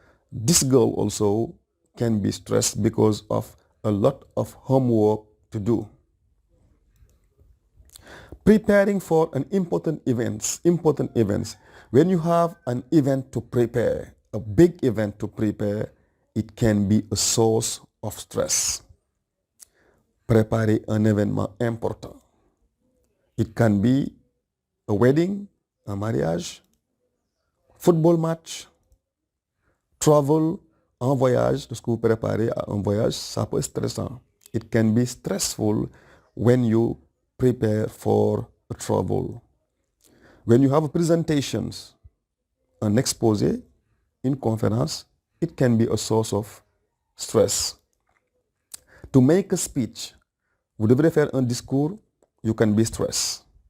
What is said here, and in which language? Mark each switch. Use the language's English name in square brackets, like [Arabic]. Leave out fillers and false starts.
[English] This girl also can be stressed because of a lot of homework to do. Preparing for an important events. When you have an event to prepare, a big event to prepare, it can be a source of stress. [French] Préparer un événement important. [English] It can be a wedding, un mariage, football match, travel, un voyage. [French] Lorsque vous préparez à un voyage, ça peut être stressant. [English] It can be stressful when you prepare for a travel. When you have presentations, un exposé, une conférence, it can be a source of stress. To make a speech, [French] vous devrez faire un discours, [English] you can be stressed.